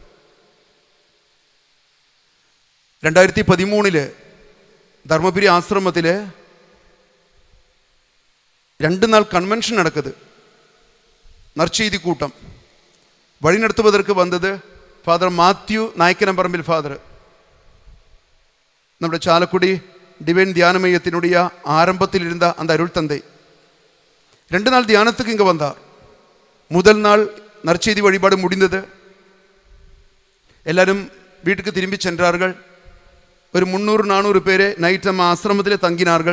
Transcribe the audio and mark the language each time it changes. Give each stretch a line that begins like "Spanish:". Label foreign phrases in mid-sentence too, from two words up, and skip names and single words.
Tamil: 2013 தர்மபுரி ஆசிரமத்தில் 2 நாள் கன்வென்ஷன் நடக்குது, நற்செய்தி கூட்டம். வழிநடத்துவதற்கு வந்தது ஃபாதர் மாத்யூ நாயக்கனம்பரம்பில் ஃபாதர், നമ്മുടെ ചാലക്കുടി ഡിവൈൻ தியான மையத்தினுடைய ஆரம்பத்தில் இருந்த அந்த அருள் தந்தை. 2 நாள் தியானத்துக்கு இங்கே வந்தார். முதல் நாள் நற்செய்தி வழிபாடு முடிந்தது, எல்லாரும் வீட்டுக்கு திரும்பி சென்றார்கள். ஒரு 300-400 பேர் நைட் நம்ம ஆசிரமத்தில் தங்கினார்கள்.